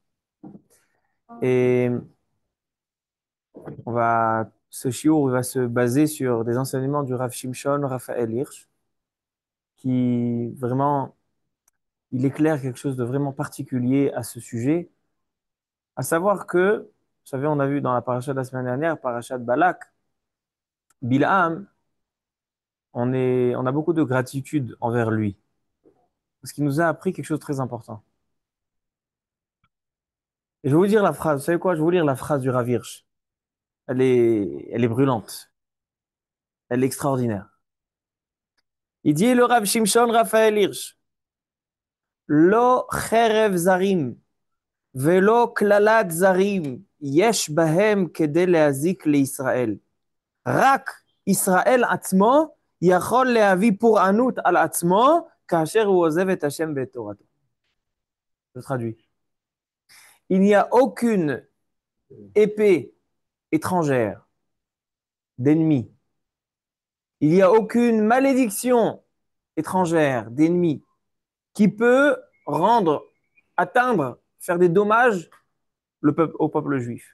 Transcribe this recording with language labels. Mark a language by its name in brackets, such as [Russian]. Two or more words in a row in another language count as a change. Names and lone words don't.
[French] Et ce shiur va se baser sur des enseignements du Rav Shimshon Raphaël Hirsch, qui vraiment, il éclaire quelque chose de vraiment particulier à ce sujet, à savoir que, vous savez, on a vu dans la paracha de la semaine dernière, paracha de Balak, Bilham, on a beaucoup de gratitude envers lui, parce qu'il nous a appris quelque chose de très important. Et je vais vous dire la phrase, vous savez quoi? Je vais vous lire la phrase du Rav Hirsch. Elle est brûlante, elle est extraordinaire. Il dit le Rav Shimshon Raphaël Hirsch, [Hebrew] לא חרב זרים, ולא קללת זרים, יש בהם כדי להזיק לישראל. רק ישראל עצמו, יכול להביא פורענות על עצמו, כאשר הוא עוזב את השם ואת תורתו. [French] Je traduis. Il n'y a aucune épée étrangère d'ennemi. Il n'y a aucune malédiction étrangère d'ennemi qui peut rendre, atteindre, faire des dommages au peuple juif.